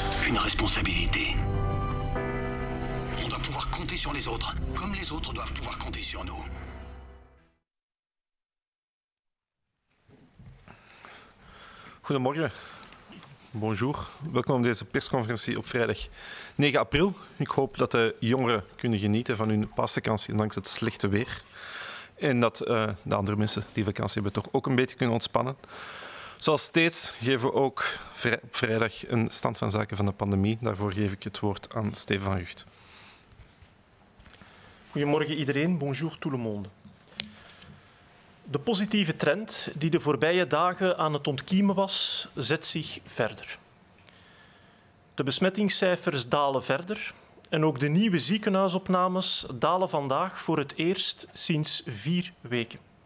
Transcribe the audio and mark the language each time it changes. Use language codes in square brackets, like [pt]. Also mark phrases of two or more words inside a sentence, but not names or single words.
[fr] une responsabilité. On doit pouvoir compter sur les autres, comme les autres doivent pouvoir compter sur nous. [nl] Goedemorgen. [fr] Bonjour. [nl] Welkom op deze persconferentie op vrijdag 9 april. Ik hoop dat de jongeren kunnen genieten van hun paasvakantie ondanks het slechte weer. En dat de andere mensen die vakantie hebben toch ook een beetje kunnen ontspannen. Zoals steeds geven we ook op vrijdag een stand van zaken van de pandemie. Daarvoor geef ik het woord aan Steven van Gucht. Goedemorgen iedereen. [fr] Bonjour tout le monde. [nl] De positieve trend die de voorbije dagen aan het ontkiemen was, zet zich verder. De besmettingscijfers dalen verder en ook de nieuwe ziekenhuisopnames dalen vandaag voor het eerst sinds 4 weken.